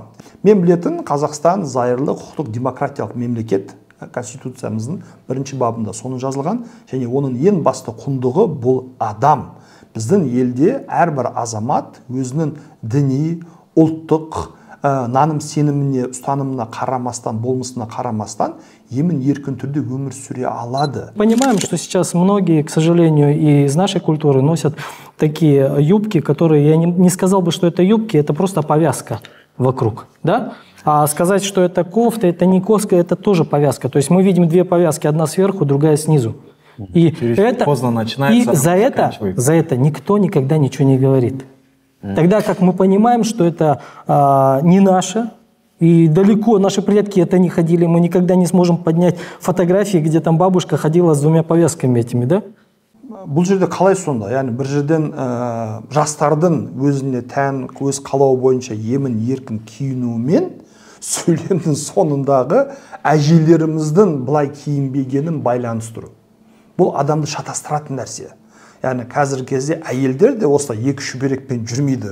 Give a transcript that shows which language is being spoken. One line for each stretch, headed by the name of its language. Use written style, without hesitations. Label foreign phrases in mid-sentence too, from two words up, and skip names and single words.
Kazakh: Мен білетін Қазақстан зайырлы құқықтық демократиялық мемлекет, Конституциямыздың 1-ші бабында соны жазылған, және оның ең басты құндылығы бұл адам. Біздің елде әрбір азамат өзінің діни, ұлттық, наным сеніміне, ұстанымына қарамастан, болмысына қарамастан, емін еркін түрде өмір сүре алады.
Russian: Понимаем, что сейчас многие, к сожалению, и из нашей культуры носят такие юбки, которые, я не сказал бы, что это юбки, это просто повязка вокруг, да? А сказать, что это кофта, это не кофта, это тоже повязка. То есть мы видим две повязки, одна сверху, другая снизу. И это, поздно начинается, и за это никто никогда ничего не говорит. Тогда как мы понимаем, что это не наше, и далеко наши предки это не ходили, мы никогда не сможем поднять фотографии, где там бабушка ходила с двумя повязками этими, да?
Kazakh: Бұл жерде қалай сонда? Яғни бір жерден жастардың өзіне тән, өз қалауы бойынша емін еркін киінуімен сөйлемнің сонындағы әжелеріміздің былай киінбегенін байланыстыру. Бұл адамды шатастыратын нәрсе. Яғни қазіргі кезде әйелдер де осылай екі шүберекпен жүрмейді.